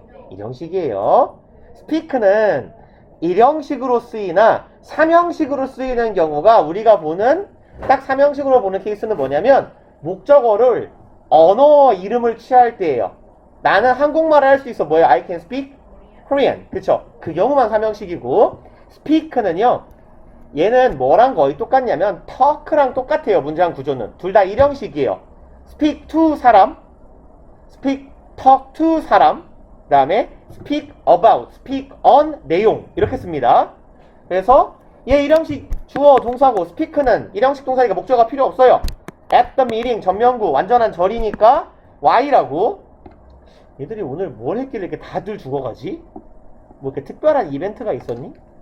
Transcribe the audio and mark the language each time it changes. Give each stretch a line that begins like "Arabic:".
Korean: 일형식이에요. speak는 일형식으로 쓰이나 삼형식으로 쓰이는 경우가 우리가 보는 딱 삼형식으로 보는 케이스는 뭐냐면 목적어를 언어 이름을 취할 때예요. 나는 한국말을 할 수 있어.
English: 뭐예요? I can speak Korean. 그쵸?
Korean: 그 경우만 삼형식이고 speak는요. 얘는 뭐랑 거의 똑같냐면 talk랑 똑같아요. 문장 구조는. 둘 다 일형식이에요.
English: speak to 사람, speak, talk to 사람, 그 다음에 speak about, speak on 내용 이렇게 씁니다.
Korean: 그래서 얘 일형식 주어 동사고 speak는 일형식 동사니까 목적어가 필요 없어요. at the meeting 전명구 완전한 절이니까 y라고. 얘들이 오늘 뭘 했길래 이렇게 다들 죽어가지? 뭐 이렇게 특별한 이벤트가 있었니?